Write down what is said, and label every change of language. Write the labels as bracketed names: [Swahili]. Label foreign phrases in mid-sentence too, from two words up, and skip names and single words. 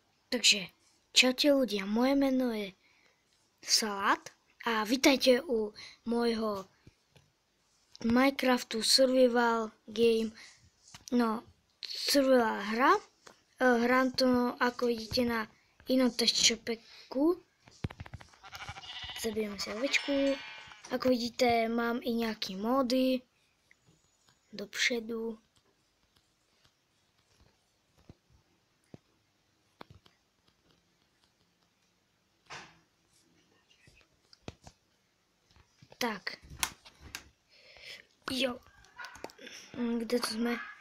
[Slovak] Takže, čaute ľudia, moje meno je Salát a vítajte u môjho Minecraftu Survival Game, survival hra. Hrám to, ako vidíte, na inom testšopeku. Zabijeme si ovečku. Ako vidíte, mám i nejaké módy dopředu. Tak. [Czech] Jo. Kde to jsme?